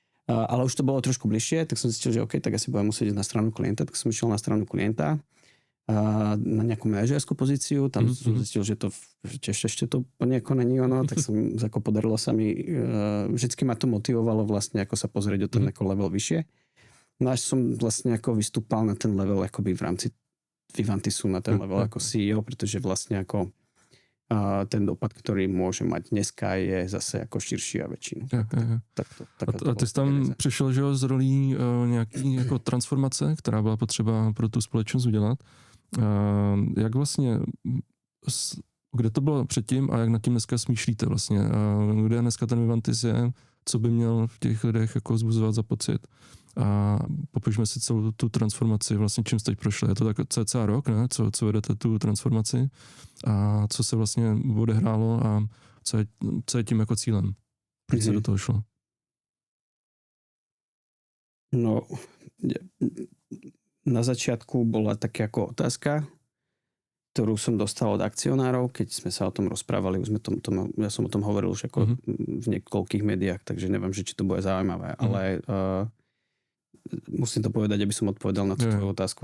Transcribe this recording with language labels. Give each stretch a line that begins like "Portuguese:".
Slovak: Ale už to bolo trošku bližšie, tak som zistil, že OK, tak asi budem musieť ísť na stranu klienta, tak som išiel na stranu klienta na nejakú manažerskú pozíciu, tam som zistil, že to ešte to nejako není ono, tak som ako podarilo sa mi, vždycky ma to motivovalo vlastne ako sa pozrieť o ten ako level vyššie. No až som vlastne ako vystúpal na ten level akoby v rámci Vivantisu, na ten level ako CEO, pretože vlastne ako ten dopad, ktorý môže mať dneska, je zase ako širší a väčší.
Czech: A ty jsi tam přišel, že jo, z rolí nějaký jako transformace, která byla potřeba pro tu společnost udělat. Jak vlastně, kde to bylo předtím a jak nad tím dneska smýšlíte vlastně? Kde dneska ten Vivantis je? Co by měl v těch lidech jako vzbuzovat za pocit? A popišme si celou tu transformaci, vlastně čím jste teď prošli. Je to tak cca rok, ne? Co vedete tu transformaci a co se vlastně odehrálo a co je tím jako cílem? Když se do toho šlo?
Slovak: No, na začiatku bola taká ako otázka, ktorú som dostal od akcionárov, keď sme sa o tom rozprávali, ja som o tom hovoril už ako v niekoľkých médiách, takže neviem, že či to bude zaujímavé, ale musím to povedať, aby som odpovedal na tú tvoju otázku.